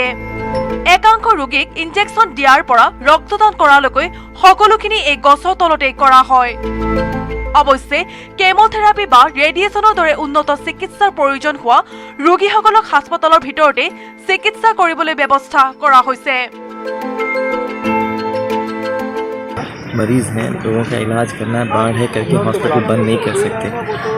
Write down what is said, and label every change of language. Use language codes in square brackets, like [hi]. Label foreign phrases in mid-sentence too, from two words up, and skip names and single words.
[as] একাংশ ৰোগীক ইনজেকশ্যন দিয়াৰ পৰা ৰক্তদান কৰালৈকে সকলোখিনি এই গছৰ তলতেই কৰা হয়। অৱশ্যে কেমোথেৰাপি বা ৰেডিয়েশ্যনৰ দৰে উন্নত চিকিৎসাৰ প্ৰয়োজন হোৱা ৰোগীসকলক হাস্পতালৰ ভিতৰতে চিকিৎসা কৰিবলৈ ব্যৱস্থা কৰা হৈছে। [hi] मरीज हैं, लोगों का इलाज करना है, बाढ़ है करके हॉस्पिटल बंद नहीं कर सकते।